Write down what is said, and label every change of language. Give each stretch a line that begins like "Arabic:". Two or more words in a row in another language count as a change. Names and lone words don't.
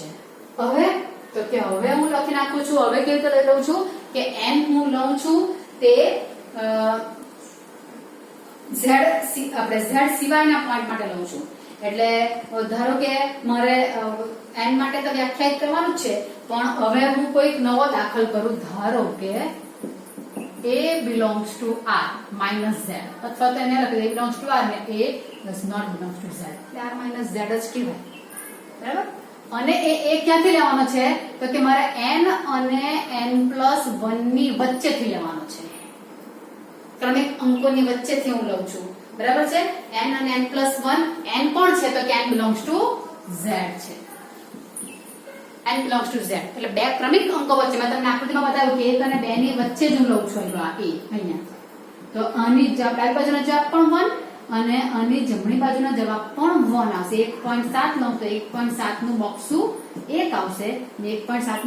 Gujarati: હવે તો કે હવે હું લખી નાખું છું, હવે કેવી રીતે લઈ લઉં છું કે n હું લઉં છું તે આપણે z સિવાયના પોઈન્ટ માટે લઉં છું. એટલે ધારો કે મારે n માટે તો વ્યાખ્યાયિત કરવાનું જ છે, પણ હવે હું કોઈક નવો દાખલ કરું. ધારો કે
English: a belongs to r minus z
Gujarati: અથવા તો એને લખી
English: a belongs to r
Gujarati: ને
English: a does not belong to z
Gujarati: એટલે
English: r minus z
Gujarati: જ કહેવાય બરાબર અને એ ક્યાંથી લેવાનો છે તો કે મારે n અને n+1 ની વચ્ચેથી લેવાનો છે ક્રમિક અંકોની વચ્ચેથી હું લઉં છું બરાબર છે n અને n+1 n કોણ છે તો કે
English: n belongs to z
Gujarati: છે
English: n belongs to z
Gujarati: એટલે બે ક્રમિક અંકો વચ્ચે મેં તમને આકૃતિમાં બતાવ્યું કે 1 અને 2 ની વચ્ચે જ હું લઉં છું આ a અહીંયા તો આની ડાબી બાજુનો જવાબ પણ 1 અને આની જમણી બાજુનો જવાબ પણ 1 આવશે 1.7 નો તો 1.7 નું બોક્સું 1 આવશે ને 1.7 ની